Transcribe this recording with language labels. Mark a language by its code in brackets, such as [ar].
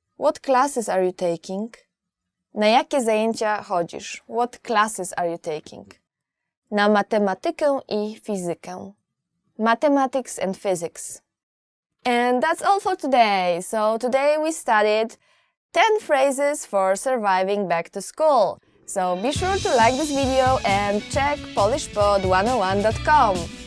[en] What classes are you taking? [pl] Na jakie zajęcia chodzisz? [en] What classes are you taking? [pl] Na matematykę i fizykę. [en] Mathematics and physics. And that's all for today. So today we studied 10 phrases for surviving back to school. So be sure to like this video and check polishpod101.com.